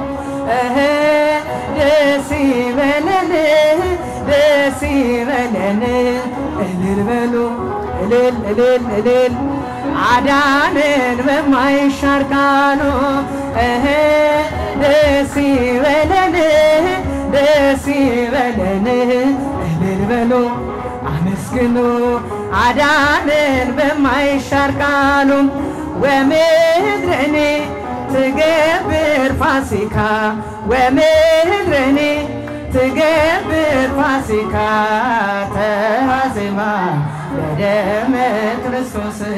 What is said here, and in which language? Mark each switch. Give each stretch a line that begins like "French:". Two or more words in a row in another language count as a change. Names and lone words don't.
Amharic: ደስ ይበለን ደስ ይበለን እልል በሉ እልል እልል እልል አዳነን በማይሻር ቃሉ ደስ ይበለን ደስ ይበለን እልል በሉ አመስግኑ አዳነን በማይሻር ቃሉ
Geez: ወምድረኔ ትገብር ፋሲካ ወምድረኔ ትገብር ፋሲካ ተሐዜማ በደመ ክርስቶስ